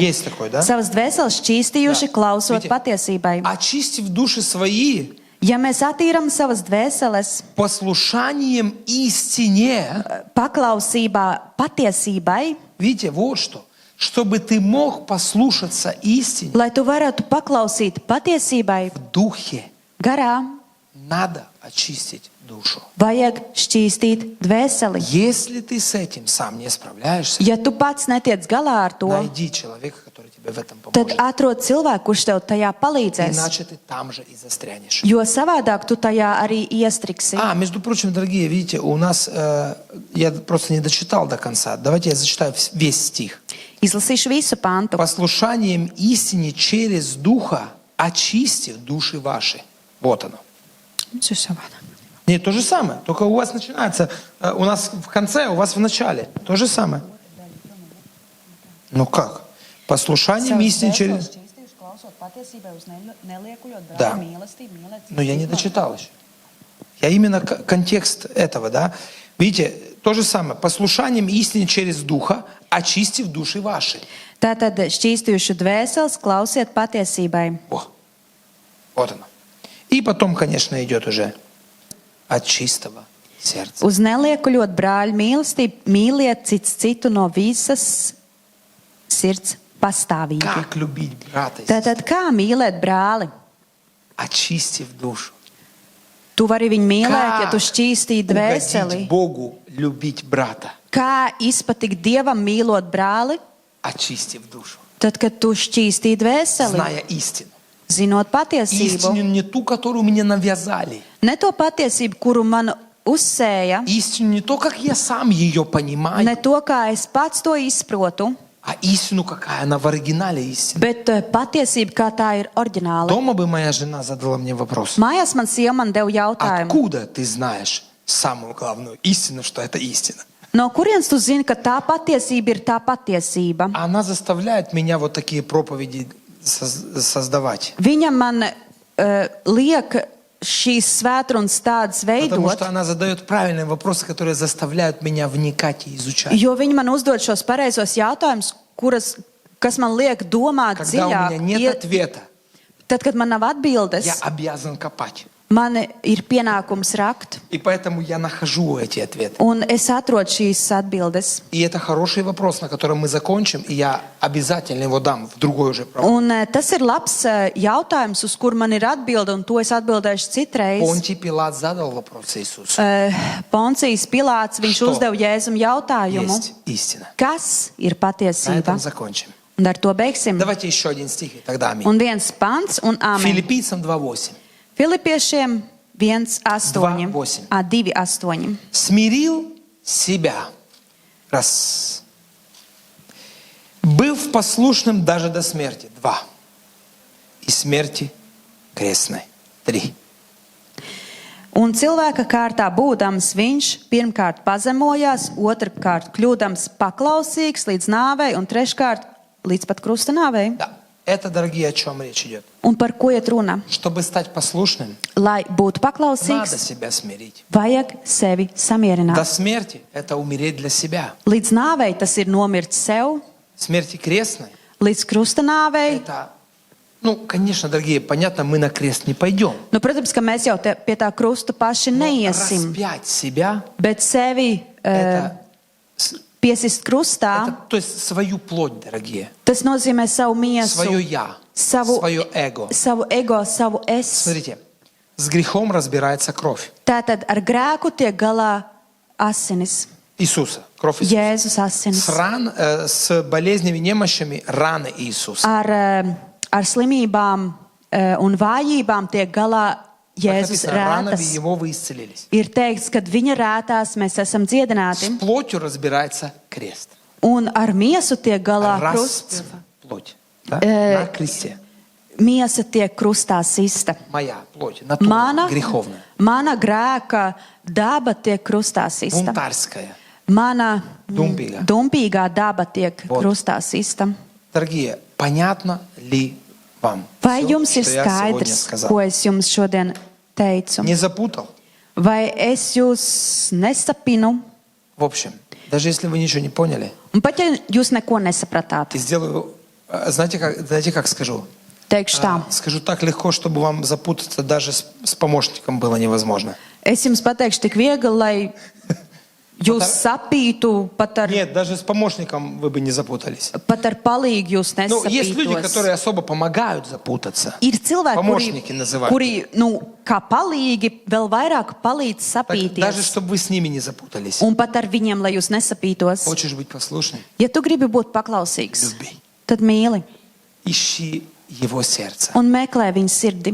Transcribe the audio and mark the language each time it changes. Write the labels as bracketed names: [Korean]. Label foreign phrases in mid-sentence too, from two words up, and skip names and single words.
[Russian] Есть такое, да? [Latvian] Savas dvēseles šķīstījuši, Jā. klausot [Russian] Vidite. [Latvian] patiesībai. [Russian] Очистив души свои [Latvian] Ja mēs attīram savas dvēseles [Russian] послушанием истине. [Latvian] paklausībā patiesībai, [Russian] Видите, вот что. Чтобы ты мог послушаться истине [Latvian] lai tu varētu paklausīt patiesībai [Russian] в духе, [Latvian] garā, [Russian] надо очистить душу. [Latvian] vajag šķīstīt dvēseli. [Russian] Если ты с этим сам не справляешься, [Latvian] Ja tu pats netiec galā ar to, [Russian] найди человека, который тебе в этом [Latvian] tad [Russian] поможет. [Latvian] atrod cilvēku, kurš tev tajā palīdzēs. [Russian] Иначе ты там же и застрянешь. [Latvian] Jo savādāk tu tajā arī iestriksi. [Russian] Между прочим, дорогие, видите, у нас, я просто не дочитал до конца. Давайте я зачитаю весь стих. [Latvian] Izlasīšu visu pantu. [Russian] Послушанием истине через Духа очистив души ваши. Вот оно. Нет, то же самое. Только у вас начинается, у нас в конце, у вас в начале. То же самое. Ну как? Послушанием истине через... Да. Но я не дочитал еще. Я именно контекст этого, да. Видите, то же самое. Послушанием истине через Духа, очистив души ваши. [Latvian] Tātad šķīstījuši dvēseles, klausiet patiesībai. [Russian] О, вот оно. И потом, конечно, идет уже от чистого сердца. [Latvian] Uz neliekuļot brāļu mīlestību, mīliet cits citu no visas sirds pastāvīgi. [Russian] Как любить брата, [Latvian] Tātad kā mīlēt brāli? [Russian] очистив душу? [Latvian] Tu vari viņu mīlēt, ja tu [Russian] Как [Latvian] šķīstīji dvēseli. [Russian] угодить Богу, любить брата, [Latvian] Kā izpatikt Dievam mīlot brāli, [Russian] очистив душу, [Latvian] tad, kad tu šķīstīji dvēseli, [Russian] зная истину. [Latvian] zinot patiesību. [Russian] Истину не ту, которую мне навязали. [Latvian] Ne to patiesību, kuru man uzsēja, [Russian] Истину не то, как я сам ее [Latvian] ne [Russian] понимаю, [Latvian] to, kā es pats to izprotu, [Russian] а истину, какая она в оригинале истина. [Latvian] bet patiesība, kā tā ir oriģināla. [Russian] Дома бы моя жена задала мне вопрос. [Latvian] Mājās man sieva man deva jautājumu, [Russian] Откуда ты знаешь самую главную истину, что это истина? [Latvian] no kurienes tu zini, ka tā patiesība ir tā patiesība? [Russian] Она заставляет меня вот такие проповеди создавать. [Latvian] Viņa man liek šīs svētrunas tādas [Russian] Потому [Latvian] veidot, [Russian] что она задает правильные вопросы, которые заставляют меня вникать и изучать. [Latvian] jo viņa man uzdod šos pareizos jautājumus, kas man liek domāt [Russian] Когда у меня нет [Latvian] dziļāk. [Russian] ответа, [Latvian] Tad, kad man nav atbildes, [Russian] я обязан копать. [Latvian] man ir pienākums rakt, [Russian] И поэтому я нахожу эти ответы. [Latvian] un es atrodu šīs atbildes. [Russian] И это хороший вопрос, на котором мы закончим, и я обязательно его дам в другой уже проповедь. [Latvian] Un tas ir labs jautājums, uz kur man ir atbilde, un to es atbildēšu citreiz. [Russian] Понтий Пилат задал вопрос Иисусу. [Latvian] Poncijas Pilāts, viņš [Russian] Что [Latvian] uzdeva Jēzum jautājumu, [Russian] Есть истина. [Latvian] kas ir [Russian] На [Latvian] patiesība? [Russian] этом закончим. [Latvian] Un ar to beigsim. [Russian] Давайте еще один стих, и тогда аминь. [Latvian] Un viens pants, un amen. [Russian] Филиппийцам 2:8. [Latvian] Filipiešiem 1:8. 2:8. 2:8. [Russian] Смирил себя. Раз. Быв послушным даже до смерти. 2. И смерти крестной. 3. [Latvian] Un cilvēka kārtā būdams viņš pirmkārt pazemojās, otrkārt kļūdams paklausīgs līdz nāvei un treškārt līdz pat krusta nāvei. [Russian] Да. Это, дорогие, о чем речь идет. [Latvian] Un par ko iet runa? [Russian] Чтобы стать послушным, [Latvian] Lai būtu [Russian] надо [Latvian] paklausīgs, [Russian] себя смирить. [Latvian] vajag sevi [Russian] До [Latvian] samierināt. [Russian] смерти это умереть для себя. [Latvian] Līdz nāvei tas ir nomirt sev, [Russian] Смерти крестной [Latvian] līdz krusta nāvei. [Russian] это, ну, конечно, дорогие, понятно, мы на крест не пойдем. [Latvian] Nu, protams, ka mēs jau pie tā krusta paši [Russian] Но [Latvian] neiesim, [Russian] распять себя [Latvian] bet sevi [Russian] это, [Latvian] piesist krustā, [Russian] то есть свою плоть, дорогие, [Latvian] tas nozīmē savu [Russian] свое [Latvian] miesu, [Russian] я. свое эго. [Latvian] savu ego, savu es. [Russian] Смотрите, с грехом разбирается кровь [Latvian] Tātad ar grēku tiek galā asinis, [Russian] Иисуса, кровь Иисуса. [Latvian] Jēzus asinis. [Russian] С болезнями, немощами раны Иисуса. [Latvian] Ar slimībām un vājībām tiek galā [Russian] Как [Latvian] Jēzus [Russian] написано, ранами [Latvian] rētas. [Russian] его вы исцелились. [Latvian] Ir teikts, ka viņa rētās mēs esam dziedināti, [Russian] С плотью разбирается крест. [Latvian] un ar miesu tiek galā krusts. [Russian] Плоть. Да? На кресте. [Latvian] Miesa tiek krustā sista. [Russian] Моя плоть, натура, греховная, [Latvian] Mana grēka daba tiek krustā sista. [Russian] бунтарская. [Latvian] Mana Dumpīgā. dumpīgā daba tiek [Russian] Вот. [Latvian] krustā sista. [Russian] Дорогие, понятно ли вам [Latvian] Vai [Russian] всё, [Latvian] jums ir [Russian] что я сегодня [Latvian] skaidrs, [Russian] сказал? [Latvian] ko es jums šodien teicu? [Russian] Не запутал? [Latvian] Vai es jūs nesapinu? [Russian] В общем, даже если вы ничего не поняли, [Latvian] Un pat ja jūs neko nesapratāt, [Russian] и сделаю, знаете, как скажу? [Latvian] teikšu tā. [Russian] Скажу так легко, чтобы вам запутаться даже с помощником было невозможно. [Latvian] Es jums pateikšu tik viegli, lai jūs sapītu, pat ar [Russian] Нет, даже с помощником вы бы не запутались. [Latvian] palīgu jūs [Russian] Ну, есть люди, [Latvian] nesapītos. [Russian] которые особо помогают запутаться. [Latvian] Ir cilvēki, [Russian] Помощники называют. [Latvian] kuri kā palīgi vēl vairāk palīdz [Russian] Так, даже [Latvian] sapīties. [Russian] чтобы вы с ними не запутались. [Latvian] Un pat ar viņiem, lai jūs nesapītos. [Russian] Хочешь быть послушным? [Latvian] Ja tu gribi būt paklausīgs, [Russian] Люби. [Latvian] tad mīli [Russian] Ищи его сердце. [Latvian] un meklē viņa sirdi.